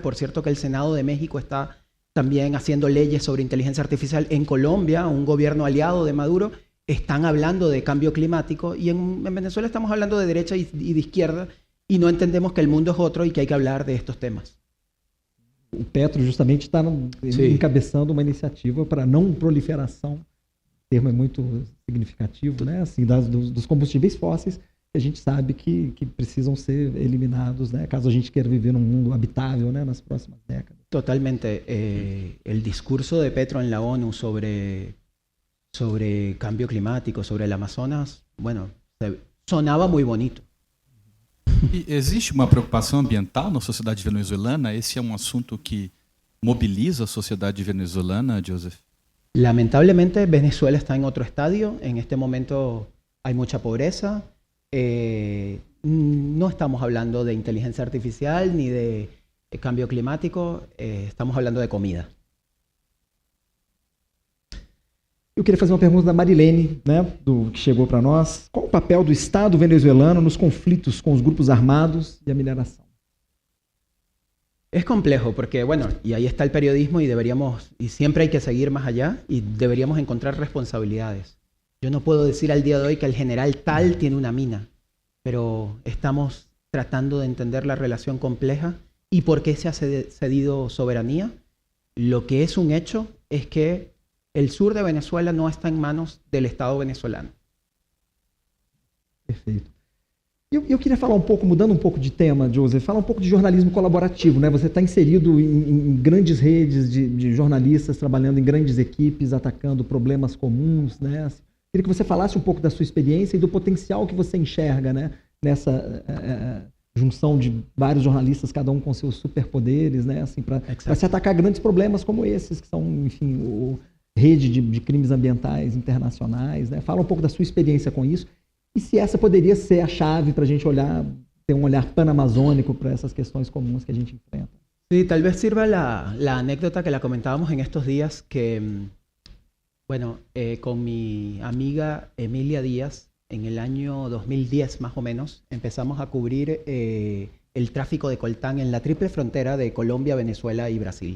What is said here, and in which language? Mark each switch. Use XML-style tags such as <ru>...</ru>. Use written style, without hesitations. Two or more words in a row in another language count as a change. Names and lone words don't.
<es>Por cierto que el Senado de México está también haciendo leyes sobre inteligencia artificial. En Colombia, un gobierno aliado de Maduro, están hablando de cambio climático y en Venezuela estamos hablando de derecha y de izquierda y no entendemos que el mundo es otro y que hay que hablar de estos temas.</es> <pt>O Petro justamente está encabeçando uma iniciativa para não proliferação, o termo é muito significativo, né? Assim, dos combustíveis fósseis, que a gente sabe que precisam ser eliminados, né? Caso a gente queira viver num mundo habitável, né? Nas próximas décadas. Totalmente.</pt> <es>El discurso de Petro en la ONU sobre cambio climático, sobre el Amazonas, bueno, sonaba muy bonito.</es> <pt>E existe uma preocupação ambiental na sociedade venezuelana? Esse é um assunto que mobiliza a sociedade venezuelana, Joseph?</pt> <es>Lamentablemente, Venezuela está en otro estadio. En este momento hay mucha pobreza. No estamos hablando de inteligencia artificial ni de cambio climático. Estamos hablando de comida.</es> <pt>Eu queria fazer uma pergunta da Marilene, né, que chegou para nós. Qual o papel do Estado venezuelano nos conflitos com os grupos armados e a mineração?</pt> <es>Es complejo porque, bueno, y ahí está el periodismo y siempre hay que seguir más allá y deberíamos encontrar responsabilidades. Yo no puedo decir al día de hoy que el general tal tiene una mina, pero estamos tratando de entender la relación compleja y por qué se ha cedido soberanía. Lo que es un hecho es que el sur de Venezuela no está en manos del Estado venezolano.</es> <pt>Perfeito. Eu queria falar um pouco, mudando um pouco de tema, Joseph, falar um pouco de jornalismo colaborativo, né? Você está inserido em grandes redes de jornalistas, trabalhando em grandes equipes, atacando problemas comuns, né? Queria que você falasse um pouco da sua experiência e do potencial que você enxerga, né? Nessa junção de vários jornalistas, cada um com seus superpoderes, né? Assim, para se atacar grandes problemas como esses, que são, enfim, rede de crimes ambientais internacionais, né? Fala um pouco da sua experiência com isso e se essa poderia ser a chave para a gente olhar, ter um olhar panamazônico para essas questões comuns que a gente enfrenta.</pt> <es>Sí, tal vez sirva la anécdota que la comentábamos en estos días, que Bueno, con mi amiga Emilia Díaz, en el año 2010 más o menos, empezamos a cubrir el tráfico de coltán en la triple frontera de Colombia, Venezuela y Brasil.</es>